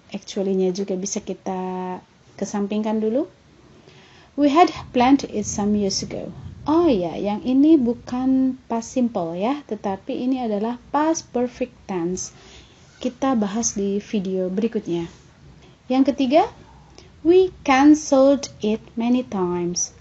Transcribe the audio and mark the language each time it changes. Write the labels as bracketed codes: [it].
[id] Actually-nya juga bisa kita kesampingkan dulu. [en] We had planned it some years ago. [id] Oh ya, yang ini bukan past simple ya, tetapi ini adalah past perfect tense. Kita bahas di video berikutnya. Yang ketiga, [en] we cancelled it many times.